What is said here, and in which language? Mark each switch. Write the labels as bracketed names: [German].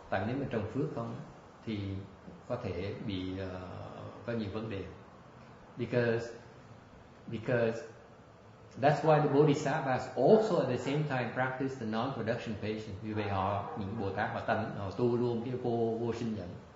[Vietnamese] Tại nếu mà trồng phước không, thì có thể bị có nhiều vấn đề. [English] Because that's why the Bodhisattvas also at the same time practice the non-production patience. [Vietnamese] Vì vậy những Bồ Tát họ tu luôn cái vô sinh nhẫn.